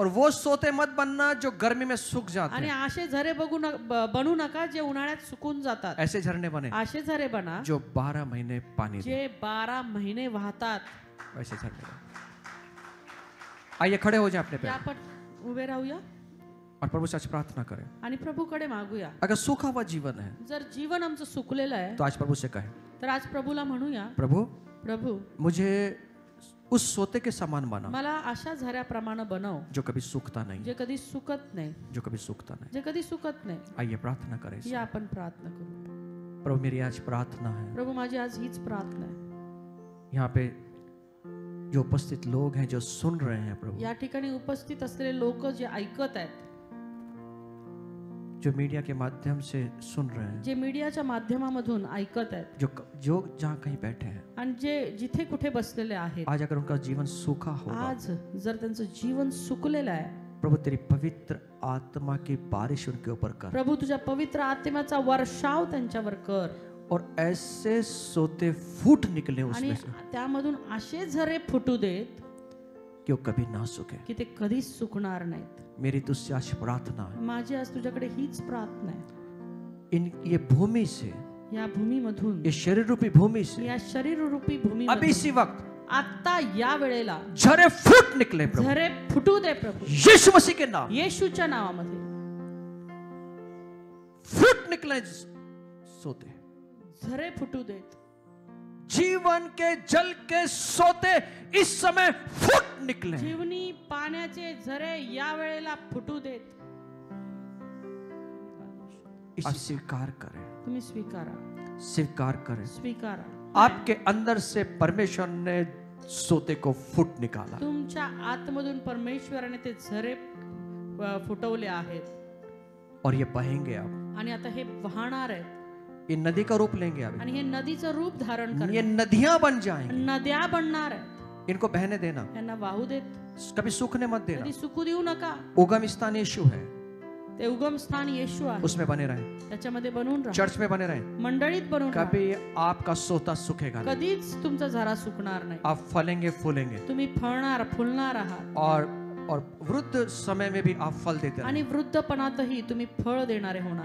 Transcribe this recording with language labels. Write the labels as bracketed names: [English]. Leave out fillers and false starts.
[Hindi] और वो सोते मत बनना जो गर्मी में सूख जाते [Marathi] आणि [Hindi] हैं. [Marathi] असे झरे बनू नका जे उन्हाळ्यात सुकून जातात. [Hindi] ऐसे झरने बने [Marathi] असे झरे बना [Hindi] जो 12 महीने पानी दे. [Marathi] जे 12 महिने वाहतात. [Hindi] ऐसे झरने बने. आइए खड़े हो जाए अपने पे [Marathi] या आपण उभे राहूया [Hindi] और प्रभु से आज प्रार्थना करें. [Marathi] आणि प्रभूकडे मागूया. [Hindi] अगर सूखा हुआ जीवन है [Marathi] जर जीवन आमचं सुकलेलं आहे [Hindi] तो आज प्रभु से कहें, [Marathi] तर आज प्रभूला म्हणूया, [Hindi] प्रभु [Marathi] प्रभू [Hindi] मुझे उस सोते के समान बना [Marathi] मला अशा झऱ्याप्रमाणे बनव [Hindi] जो कभी सूखता नहीं, [Marathi] जे कधी सुकत नाही, [Hindi] जो कभी सूखता नहीं. [Marathi] जे कधी सुकत नाही. [Hindi] आइए प्रार्थना करें. [Marathi] या आपण प्रार्थना करू. [Hindi] प्रभु मेरी आज प्रार्थना है, [Marathi] प्रभू माझी आज हीच प्रार्थना आहे. [Hindi] यहाँ पे जो उपस्थित लोग हैं जो सुन रहे हैं प्रभु, [Marathi] या ठिकाणी उपस्थित असलेले लोक जे ऐकत आहेत, [Hindi] जो मीडिया के माध्यम से सुन रहे हैं, [Marathi] जे मीडियाच्या माध्यमामधून ऐकत आहेत, [Hindi] जो जो जहाँ कहीं बैठे हैं, [Marathi] आणि जे जिथे कुठे बसलेले आहेत, [Hindi] आज अगर उनका जीवन सूखा होगा, [Marathi] आज जर त्यांचं जीवन सुकलेलं आहे, [Hindi] प्रभु तेरी पवित्र आत्मा की बारिश उनके ऊपर कर [Marathi] प्रभू तुझ्या पवित्र आत्म्याचा वर्षाव त्यांच्यावर कर [Hindi] और ऐसे सोते फूट निकले [Marathi] आणि [Hindi] उसमें से [Marathi] त्यामधून असे झरे फुटू देत [Hindi] कि वो कभी ना सूखे. [Marathi] की ते कधीच सुकणार नाहीत. [Hindi] मेरी तुझसे आज प्रार्थना है, [Marathi] माझी आज तुझ्याकडे हीच प्रार्थना आहे. [Hindi] ये भूमि से, [Marathi] या भूमीमधून, [Hindi] ये शरीर रूपी भूमि से [Marathi] या शरीर रूपी [Hindi] अभी [Marathi] भूमी [Hindi] इसी वक्त [Marathi] आता या वेळेला [Hindi] झरे फूट निकले प्रभु, [Marathi] झरे फुटू दे प्रभू, [Hindi] यीशु मसीह के नाम. [Marathi] येशूच्या नावामध्ये [Hindi] फूट निकले सोते, [Marathi] झरे फुटू देत. [Hindi] जीवन के जल के सोते इस समय फूट निकले. [Marathi] जीवनी पाण्याचे झरे या वेळेला फुटू देत. [Hindi] इसे स्वीकार करें, [Marathi] तुम्ही स्वीकारा, [Hindi] स्वीकार करें. [Marathi] स्वीकारा. [Hindi] आपके अंदर से परमेश्वर ने सोते को फूट निकाला [Marathi] तुमच्या आतमधून परमेश्वराने ते झरे फुटवले आहेत [Hindi] और ये बहेंगे अब. [Marathi] आणि आता हे वाहणार आहेत [Hindi] ये नदी का रूप लेंगे अब. [Marathi] आणि हे नदीचं रूप धारण [Hindi] ये [Marathi] करणार, [Hindi] नदियां बन जाएंगी. [Marathi] नद्या बनणार आहेत. [Hindi] इनको बहने देना, [Marathi] यांना वाहू देत, [Hindi] कभी सूखने मत देना. [Marathi] कधी सुकू देऊ नका. [Hindi] उगम स्थान यीशु है, [Marathi] ते उगम स्थान येशू आहे, [Hindi] उसमें बने रहे. [Marathi] त्याच्यामध्ये बनून राहा, [Hindi] चर्च में बने रहे. [Marathi] मंडळीत बनून राहा. [Hindi] कभी आपका सोता सूखेगा नहीं. [Marathi] कधीच तुमचा झरा सुकणार नाही. [Hindi] आप फलेंगे फूलेंगे [Marathi] तुम्ही फळणार फुलणार आहात [Hindi] और वृद्ध समय में भी आप फल देते [Marathi] आणि [Hindi] रहें. [Marathi] वृद्धपणातही तुम्ही फळ देणारे होणार.